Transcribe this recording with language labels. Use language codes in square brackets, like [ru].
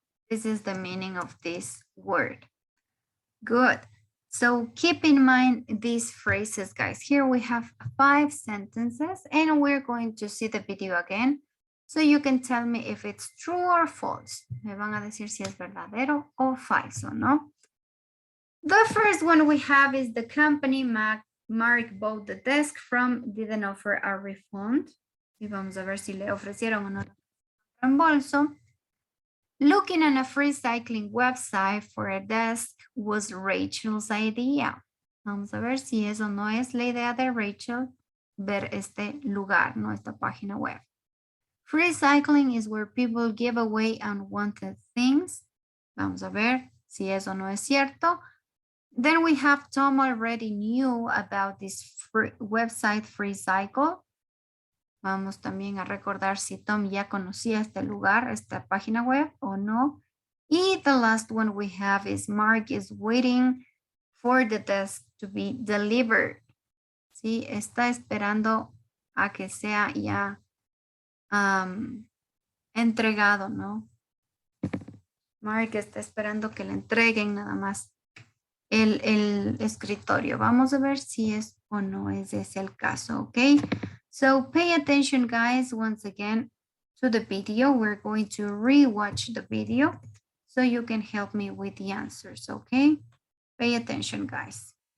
[en] This is the meaning of this word. Good. So keep in mind these phrases, guys. Here we have 5 sentences and we're going to see the video again. So you can tell me if it's true or false. [es] Me van a decir si es verdadero o falso, ¿no? [en] The first one we have is the company marked both the desk from didn't offer a refund. [es] Y vamos a ver si le ofrecieron o no reembolso. [en] Looking on a free cycling website for a desk was Rachel's idea. [es] Vamos a ver si eso no es la idea de Rachel, ver este lugar, no esta página web. [en] Free cycling is where people give away unwanted things. [es] Vamos a ver si eso no es cierto. [en] Then we have Tom already knew about this website FreeCycle. [es] Vamos también a recordar si Tom ya conocía este lugar, esta página web o no. [en] Y the last one we have is Mark is waiting for the desk to be delivered. [es] Sí, está esperando a que sea ya entregado, ¿no? Mark está esperando que le entreguen nada más el escritorio. Vamos a ver si es o no es ese el caso, ¿ok? [en] So pay attention, guys, once again to the video. We're going to rewatch the video so you can help me with the answers, okay? Pay attention, guys.